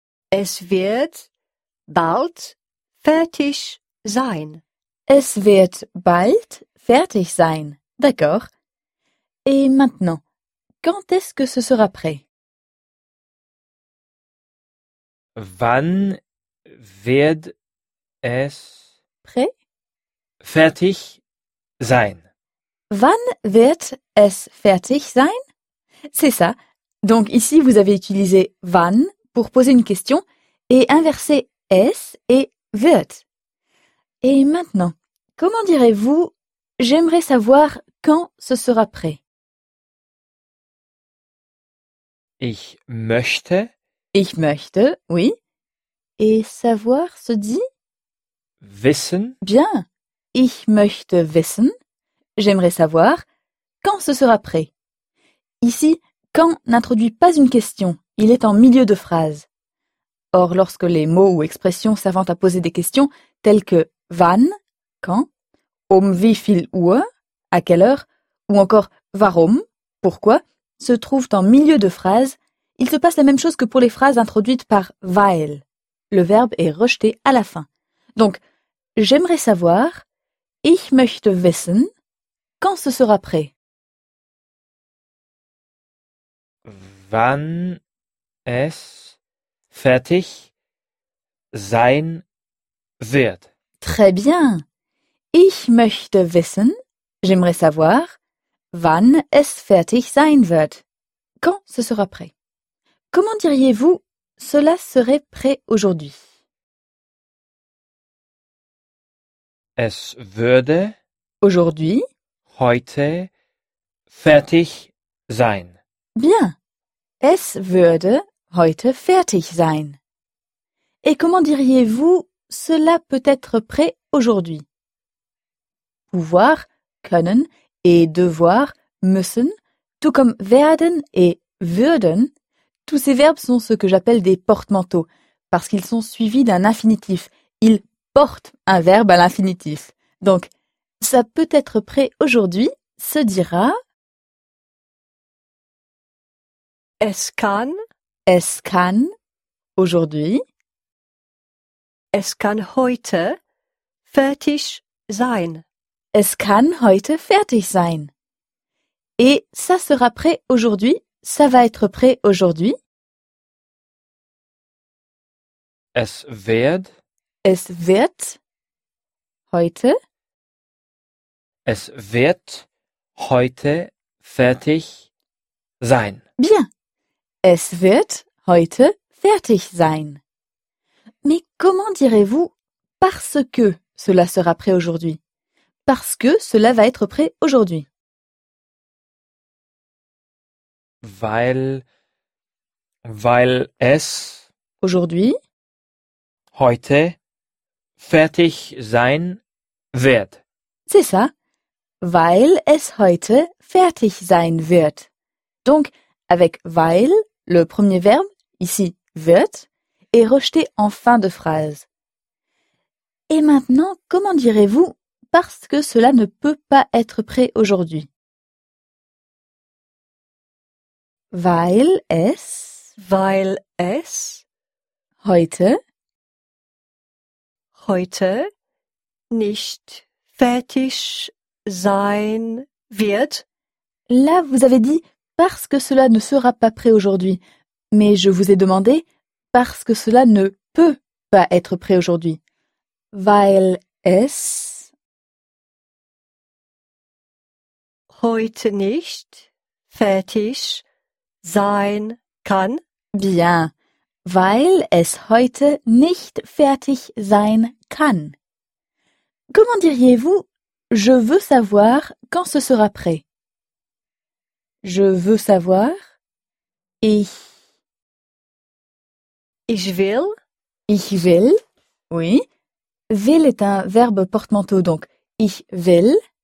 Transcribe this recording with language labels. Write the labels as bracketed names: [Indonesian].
[German] Es wird bald fertig sein. Es wird bald fertig sein. [French] D'accord. Et maintenant, quand est-ce que ce sera prêt? [German] Wann wird es [French] prêt? [German] Fertig sein. Wann wird es fertig sein? [French] C'est ça. Donc ici, vous avez utilisé wann pour poser une question et inversé es et wird. Et maintenant, comment direz-vous j'aimerais savoir quand ce sera prêt? [German] Ich möchte, [French] oui. Et savoir se dit [German] wissen. [French] Bien. [German] Ich möchte wissen. [French] J'aimerais savoir quand ce sera prêt. Ici, quand n'introduit pas une question, il est en milieu de phrase. Or, lorsque les mots ou expressions servant à poser des questions, telles que wann, quand, um wie viel Uhr, à quelle heure, ou encore warum, pourquoi, se trouvent en milieu de phrase, il se passe la même chose que pour les phrases introduites par weil. Le verbe est rejeté à la fin. Donc, j'aimerais savoir, [German] ich möchte wissen, [French] quand ce sera prêt? [German] Wann es fertig sein wird. [French] Très bien. [German] Ich möchte wissen, [French] j'aimerais savoir, [German] wann es fertig sein wird. [French] Quand ce sera prêt? Comment diriez-vous, cela serait prêt aujourd'hui? [German] Es würde [French] aujourd'hui, [German] heute, fertig sein. [French] Bien. [German] Es würde heute fertig sein. [French] Et comment diriez-vous, cela peut être prêt aujourd'hui? Pouvoir, können et devoir, müssen, tout comme werden et würden, tous ces verbes sont ce que j'appelle des porte-manteaux, parce qu'ils sont suivis d'un infinitif. Ils portent un verbe à l'infinitif. Donc, ça peut être prêt aujourd'hui, se dira... [German] Es kann [French] aujourd'hui. [German] Es kann heute fertig sein. Es kann heute fertig sein. [French] Et ça sera prêt aujourd'hui. Ça va être prêt aujourd'hui. [German] Es wird heute. Es wird heute fertig sein. [French] Bien. [German] Es wird heute fertig sein. [French] Mais comment direz-vous parce que cela sera prêt aujourd'hui? Parce que cela va être prêt aujourd'hui. [German] Weil es [French] aujourd'hui [German] heute fertig sein wird. [French] C'est ça. [German] Weil es heute fertig sein wird. [French] Donc avec weil le premier verbe, ici « wird », est rejeté en fin de phrase. Et maintenant, comment direz-vous « parce que cela ne peut pas être prêt aujourd'hui » ?« [German] Weil es »« Weil es »« Heute »« Heute »« Nicht fertig sein wird » [French] Là, vous avez dit « parce que cela ne sera pas prêt aujourd'hui » Mais je vous ai demandé parce que cela ne peut pas être prêt aujourd'hui. [German] Weil es heute nicht fertig sein kann? [French] Bien, [German] weil es heute nicht fertig sein kann. [French] Comment diriez-vous « Je veux savoir quand ce sera prêt »? Je veux savoir. [German] Ich. Ich will. Ich will. [French] Oui. Will est un verbe portemanteau, donc [German] ich will.